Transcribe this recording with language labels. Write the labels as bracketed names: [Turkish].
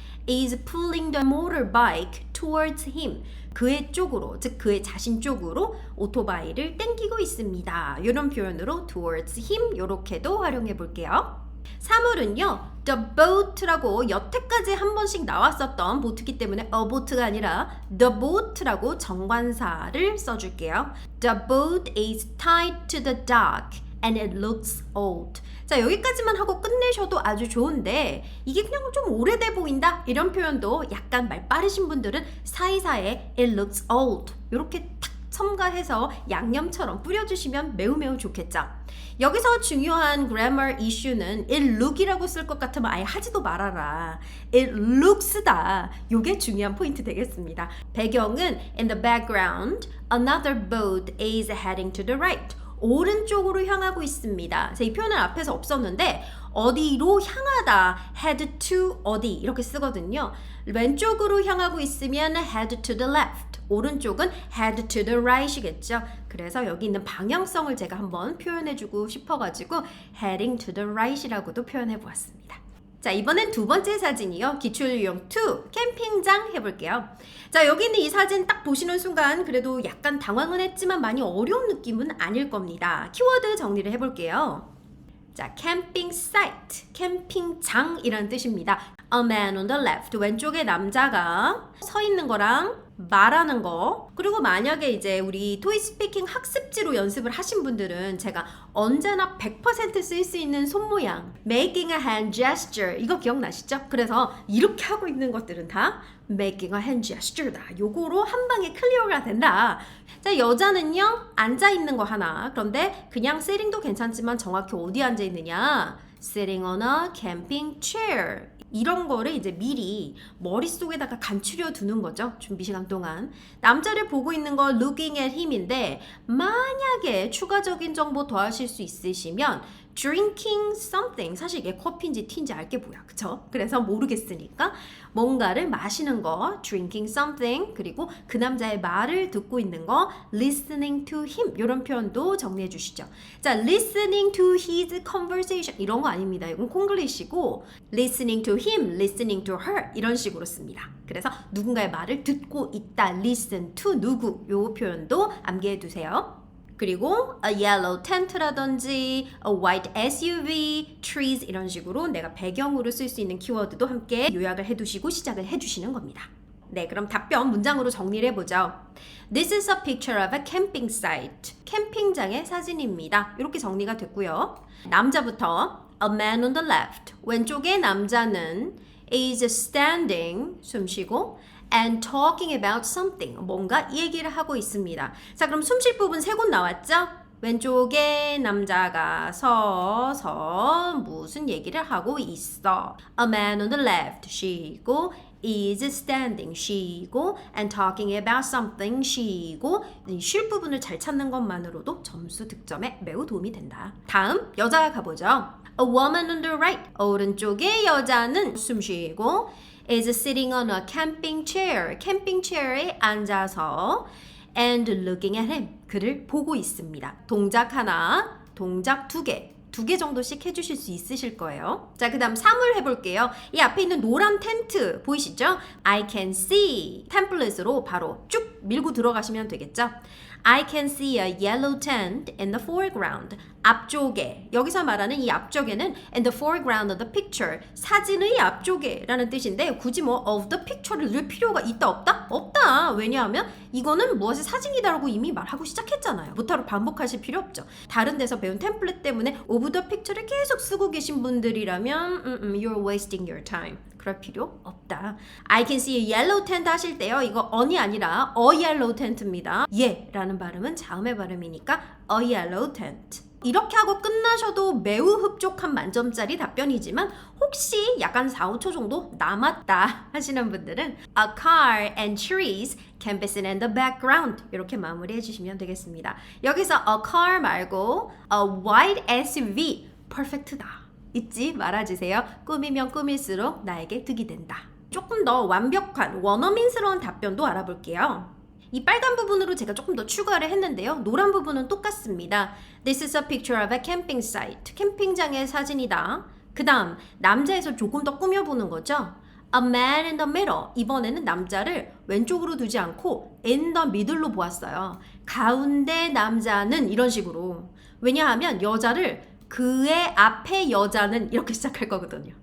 [English] is pulling the motorbike towards him. [Korean] 그의 쪽으로, 즉 그의 자신 쪽으로 오토바이를 땡기고 있습니다. 이런 표현으로 [English] towards him [Korean] 이렇게도 활용해 볼게요. 사물은요. [English] The boat [Korean] 라고 여태까지 한 번씩 나왔었던 보트기 때문에 [English] a boat [Korean] 가 아니라 [English] the boat [Korean] 라고 정관사를 써줄게요. [English] The boat is tied to the dock and it looks old. [Korean] 자, 여기까지만 하고 끝내셔도 아주 좋은데 이게 그냥 좀 오래돼 보인다 이런 표현도 약간 말 빠르신 분들은 사이사이에 [English] it looks old [Korean] 이렇게 탁 첨가해서 양념처럼 뿌려주시면 매우 좋겠죠. 여기서 중요한 [English] grammar issue [Korean] 는 [English] it look [Korean] 이라고 쓸 것 같으면 아예 하지도 말아라. [English] it looks [Korean] 다. 요게 중요한 포인트 되겠습니다. 배경은 [English] in the background another boat is heading to the right. [Korean] 오른쪽으로 향하고 있습니다. 이 표현은 앞에서 없었는데 어디로 향하다, [English] head to [Korean] 어디 이렇게 쓰거든요. 왼쪽으로 향하고 있으면 [English] head to the left, [Korean] 오른쪽은 [English] head to the right [Korean] 이겠죠. 그래서 여기 있는 방향성을 제가 한번 표현해주고 싶어가지고 [English] heading to the right [Korean] 이라고도 표현해보았습니다. 자, 이번엔 두 번째 사진이요. 기출유형 2, 캠핑장 해볼게요. 자, 여기 있는 이 사진 딱 보시는 순간 그래도 약간 당황은 했지만 많이 어려운 느낌은 아닐 겁니다. 키워드 정리를 해볼게요. 자, 캠핑 사이트, 캠핑장이라는 뜻입니다. [English] A man on the left, [Korean] 왼쪽에 남자가 서 있는 거랑 말하는 거 그리고 만약에 이제 우리 토익 스피킹 학습지로 연습을 하신 분들은 제가 언제나 100% 쓸 수 있는 손모양 [English] making a hand gesture [Korean] 이거 기억나시죠? 그래서 이렇게 하고 있는 것들은 다 [English] making a hand gesture [Korean] 다. 요거로 한 방에 클리어가 된다. 자, 여자는요 앉아 있는 거 하나. 그런데 그냥 sitting도 괜찮지만 정확히 어디 앉아 있느냐? [English] sitting on a camping chair. [Korean] 이런 거를 이제 미리 머릿속에다가 간추려 두는 거죠. 준비 시간 동안. 남자를 보고 있는 거 [English] looking at him [Korean] 인데 만약에 추가적인 정보 더 하실 수 있으시면 [English] drinking something. [Korean] 사실 이게 커피인지 티인지 알게 뭐야. 그쵸? 그래서 모르겠으니까 뭔가를 마시는 거 [English] drinking something [Korean] 그리고 그 남자의 말을 듣고 있는 거 [English] listening to him [Korean] 이런 표현도 정리해 주시죠. 자, [English] listening to his conversation [Korean] 이런 거 아닙니다. 이건 콩글리시고 [English] listening to him, listening to her [Korean] 이런 식으로 씁니다. 그래서 누군가의 말을 듣고 있다. [English] listen to [Korean] 누구 요 표현도 암기해 두세요. 그리고 [English] a yellow tent [Korean] 라든지 [English] a white SUV, [Korean] trees 이런 식으로 내가 배경으로 쓸 수 있는 키워드도 함께 요약을 해두시고 시작을 해주시는 겁니다. 네, 그럼 답변 문장으로 정리를 해보죠. [English] This is a picture of a camping site. [Korean] 캠핑장의 사진입니다. 이렇게 정리가 됐고요. 남자부터 [English] a man on the left. [Korean] 왼쪽의 남자는 [English] is standing, [Korean] 숨 쉬고 [English] and talking about something. [Korean] 뭔가 얘기를 하고 있습니다. 자, 그럼 숨 쉴 부분 세 곳 나왔죠? 왼쪽에 남자가 서서 무슨 얘기를 하고 있어. [English] A man on the left [Korean] 쉬고 [English] is standing [Korean] 쉬고 [English] and talking about something [Korean] 쉬고 쉴 부분을 잘 찾는 것만으로도 점수 득점에 매우 도움이 된다. 다음 여자가 가보죠. [English] A woman on the right. [Korean] 오른쪽의 여자는 숨 쉬고 [English] is sitting on a camping chair. [Korean] 캠핑 체어에 앉아서 [English] and looking at him. [Korean] 그를 보고 있습니다. 동작 하나, 동작 두 개. 2개 정도씩 해주실 수 있으실 거예요. 자, 그 다음 3을 해볼게요. 이 앞에 있는 노란 텐트 보이시죠? [English] I can see [Korean] 템플릿으로 바로 쭉 밀고 들어가시면 되겠죠? [English] I can see a yellow tent in the foreground. [Korean] 앞쪽에, 여기서 말하는 이 앞쪽에는 [English] in the foreground of the picture. [Korean] 사진의 앞쪽에 라는 뜻인데 굳이 뭐 [English] of the picture [Korean] 를 넣을 필요가 있다 없다? 없다. 왜냐하면 이거는 무엇의 사진이다라고 이미 말하고 시작했잖아요. 뭐타로 반복하실 필요 없죠. 다른 데서 배운 템플릿 때문에 [English] of the picture [Korean] 를 계속 쓰고 계신 분들이라면 [English] you're wasting your time. [Korean] 그럴 필요 없다. [English] I can see a yellow tent [Korean] 하실 때요. 이거 on이 아니라 [English] a yellow tent [Korean] 입니다. 예 라는 발음은 자음의 발음이니까 a yellow tent. 이렇게 하고 끝나셔도 매우 흡족한 만점짜리 답변이지만 혹시 약간 4, 5초 정도 남았다 하시는 분들은 [English] a car and trees can be seen in the background [Korean] 이렇게 마무리해 주시면 되겠습니다. 여기서 [English] a car [Korean] 말고 [English] a white SUV [Korean] 퍼펙트다. 잊지 말아주세요. 꾸미면 꾸밀수록 나에게 득이 된다. 조금 더 완벽한 원어민스러운 답변도 알아볼게요. 이 빨간 부분으로 제가 조금 더 추가를 했는데요. 노란 부분은 똑같습니다. [English] This is a picture of a camping site. [Korean] 캠핑장의 사진이다. 그 다음 남자에서 조금 더 꾸며보는 거죠. [English] A man in the middle. [Korean] 이번에는 남자를 왼쪽으로 두지 않고 [English] in the middle [Korean] 로 보았어요. 가운데 남자는 이런 식으로. 왜냐하면 여자를 그의 앞에 여자는 이렇게 시작할 거거든요.